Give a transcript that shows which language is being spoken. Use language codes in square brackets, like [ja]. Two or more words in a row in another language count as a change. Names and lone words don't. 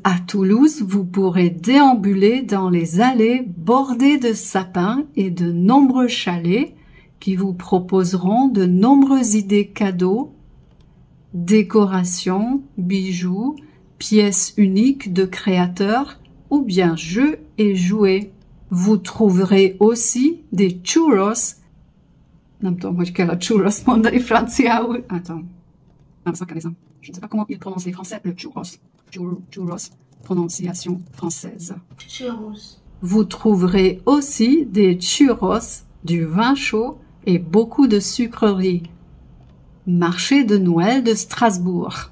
[fr] À Toulouse, vous pourrez déambuler dans les allées bordées de sapins et de nombreux chalets qui vous proposeront de nombreuses idées cadeaux, décorations, bijoux, pièces uniques de créateurs ou bien jeux et jouets. Vous trouverez aussi des churros. [hu] Nem tudom, hogy kell a churros mondani franciául. [fr] Je ne sais pas comment il prononce les français, le churros. Churros, prononciation française. Churros. Vous trouverez aussi des churros du vin chaud et beaucoup de sucreries. Marché de Noël de Strasbourg.